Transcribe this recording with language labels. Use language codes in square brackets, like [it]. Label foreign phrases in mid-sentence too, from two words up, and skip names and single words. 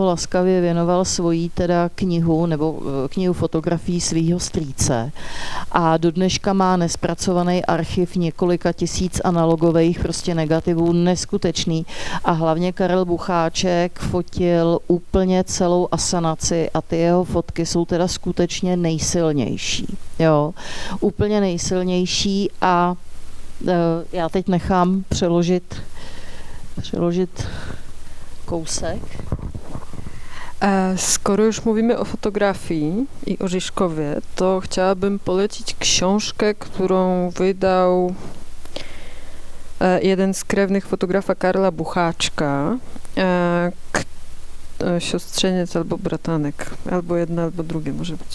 [cs] laskavě věnoval svoji teda knihu nebo knihu fotografií svýho strýce a do dneška má nespracovaný archiv několika tisíc analogových prostě negativů, neskutečný a hlavně Karel Bucháček fotil úplně celou asanaci a ty jeho fotky jsou teda skutečně nejsilnější, jo, úplně nejsilnější a já teď nechám přeložit kousek. [pl] Skoro już mówimy o fotografii i o Žižkovie, to chciałabym polecić książkę, którą wydał jeden z krewnych fotografa Karla Bucháčka, siostrzeniec albo bratanek, albo jedno, albo drugie może być.